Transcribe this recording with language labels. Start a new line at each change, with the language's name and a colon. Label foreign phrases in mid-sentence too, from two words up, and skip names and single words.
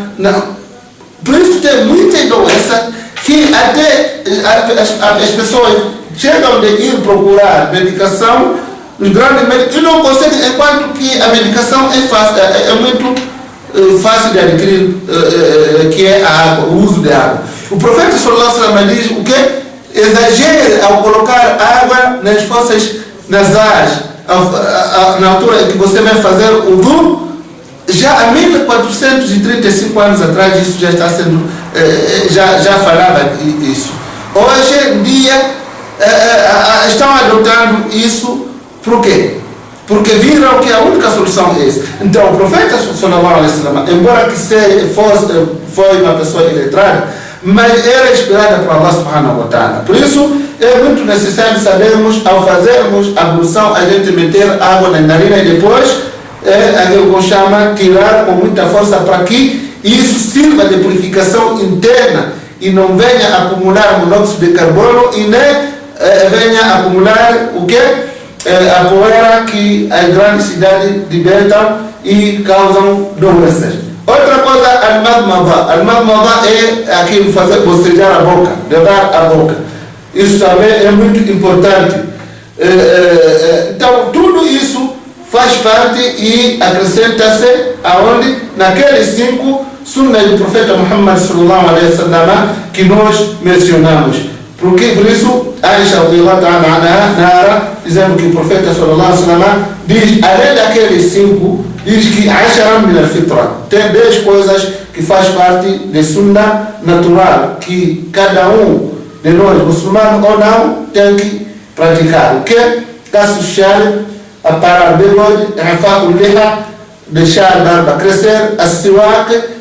Portuguese: Por isso tem muitas doenças que até as pessoas chegam de ir procurar medicação nos grandes médicos e não conseguem, enquanto que a medicação é muito fácil de adquirir, que é a água, o uso de água. O profeta
Arabic: صلى الله عليه وسلم
Portuguese: diz o que? Exagere ao colocar água nas fossas nasais, na altura que você vai fazer o wudu. Já há 1435 anos atrás isso já está sendo, já falava isso. Hoje em dia estão adotando isso. Por quê? Porque viram que a única solução é essa. Então o profeta
Arabic: صلى الله عليه وسلم,
Portuguese: embora que foi uma pessoa iletrada, mas era inspirada por
Arabic: الله سبحانه وتعالى.
Portuguese: Por isso é muito necessário sabermos, ao fazermos a ablução, a gente meter água na narina e depois aquilo que chama tirar com muita força para que isso sirva de purificação interna e não venha acumular monóxido de carbono e nem venha acumular o quê? A poeira que as grandes cidades libertam e causam doenças. Outra coisa, al-madmada. Al-madmada é aquilo fazer bocejar a boca, levar a boca. Isso também é muito importante. Então, tudo isso faz parte e acrescenta-se aonde? Naqueles 5 sunnas do profeta Muhammad
Arabic: صلى الله عليه وسلم
Portuguese: que nós mencionamos. Por isso,
Arabic: عائشة رضي الله عنها,
Portuguese: dizendo que o profeta
Arabic: صلى الله عليه وسلم
Portuguese: diz, além daqueles 5, diz que 10
Arabic: من الفطرة,
Portuguese: tem 10 coisas que faz parte de sunna natural, que cada um de nós, muçulmano ou não, tem que praticar. O que?
Arabic: قص الشارب,
Portuguese: aparar bigode, rafar o liha, deixar a barba crescer, a siwak,